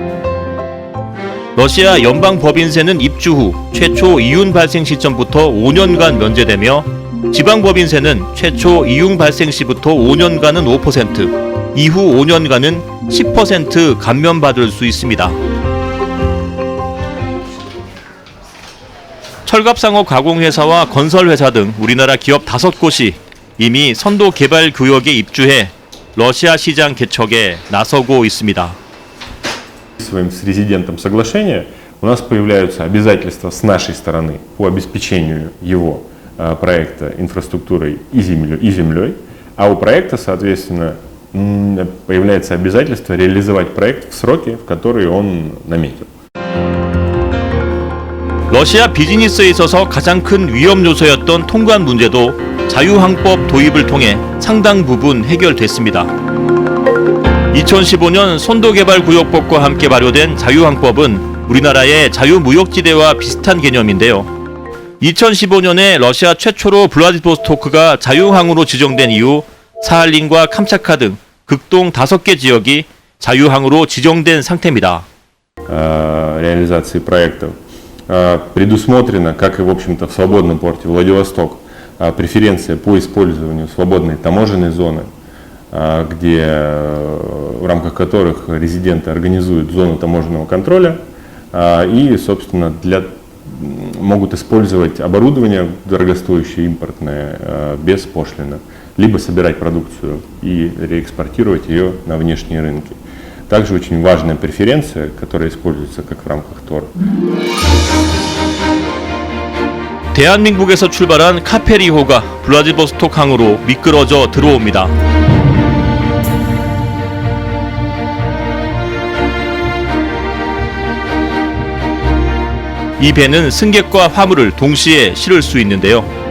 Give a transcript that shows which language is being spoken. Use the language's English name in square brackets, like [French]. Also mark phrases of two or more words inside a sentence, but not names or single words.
[Korean] 러시아 연방법인세는 입주 후 최초 이윤 발생 시점부터 5년간 면제되며 지방법인세는 최초 이윤 발생 시부터 5년간은 5%, 이후 5년간은 10% 감면받을 수 있습니다. 철갑상어 가공회사와 건설회사 등 우리나라 기업 5곳이 이미 선도 개발 구역에 입주해 러시아 시장 개척에 나서고 있습니다. [Russian] С резидентом соглашения у нас появляются обязательства с нашей стороны по обеспечению его проекта инфраструктурой и землей, а у проекта, соответственно, появляется обязательство реализовать проект в сроки, в которые он наметил. [Korean] 러시아 비즈니스에 있어서 가장 큰 위험 요소였던 통관 문제도 자유항법 도입을 통해 상당 부분 해결됐습니다. 2015년 선도개발구역법과 함께 발효된 자유항법은 우리나라의 자유무역지대와 비슷한 개념인데요. 2015년에 러시아 최초로 블라디보스토크가 자유항으로 지정된 이후 사할린과 캄차카 등 극동 5개 지역이 자유항으로 지정된 상태입니다. [Russian] Реализации проектов предусмотрено, как и в общем-то в свободном порте Владивосток, преференция по использованию свободной таможенной зоны, где в рамках которых резиденты организуют зону таможенного контроля и, собственно, могут использовать оборудование дорогостоящее импортное без пошлины, либо собирать продукцию и реэкспортировать ее на внешние рынки. Также очень важная преференция, которая используется как в рамках ТОР. [Korean] 대한민국에서 출발한 카페리호가 블라디보스톡 항으로 미끄러져 들어옵니다. 이 배는 승객과 화물을 동시에 실을 수 있는데요.